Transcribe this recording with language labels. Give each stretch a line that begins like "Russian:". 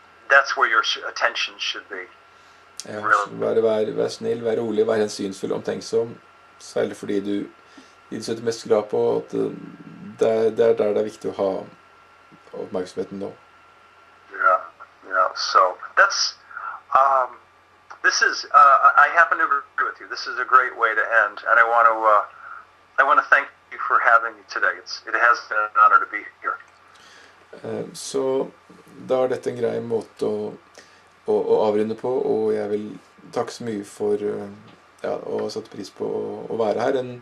English: That's where your attention should be. Ja, really.
Norwegian: Vær snill, vær rolig, vær hensynsfull, omtenksom. Særlig fordi du setter mest glad på at det er der det er viktig å ha oppmerksomheten nå.
English: Yeah. So that's this is I happen to agree with you. This is a great way to end, and I want to thank you for having me today. It has been an honor to be here.
Norwegian: Så da er dette en grei måte å avrunde på, og jeg vil takke så mye for å sette pris på å være her.